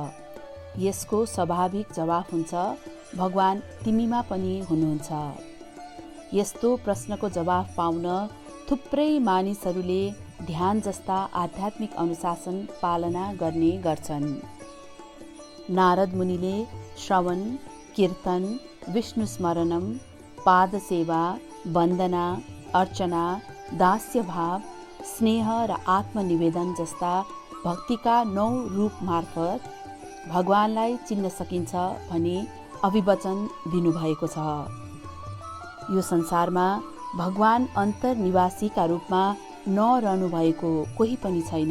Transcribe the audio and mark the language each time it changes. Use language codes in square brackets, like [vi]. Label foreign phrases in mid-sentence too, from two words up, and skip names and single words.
[ne] यसको स्वाभाविक जवाफ हुन्छ, भगवान तिमीमा पनि हुनुहुन्छ। यस्तो प्रश्नको जवाफ पाउन थुप्रै मानिसहरूले ध्यान जस्ता आध्यात्मिक अनुशासन पालना गर्ने गर्छन्। नारद मुनिले श्रवण, कीर्तन, [sa] विष्णु स्मरणम, [ne] पाद सेवा, वन्दना, अर्चना, दास्यभाव, स्नेह र आत्मनिवेदन जस्ता भक्तिका 9 रूप मार्फत भगवानलाई चिन्न सकिन्छ भनी अभिवचन दिनुभएको छ। यो संसारमा भगवान अन्तर्निवासीका रूपमा नरहनु भएको कोही पनि छैन।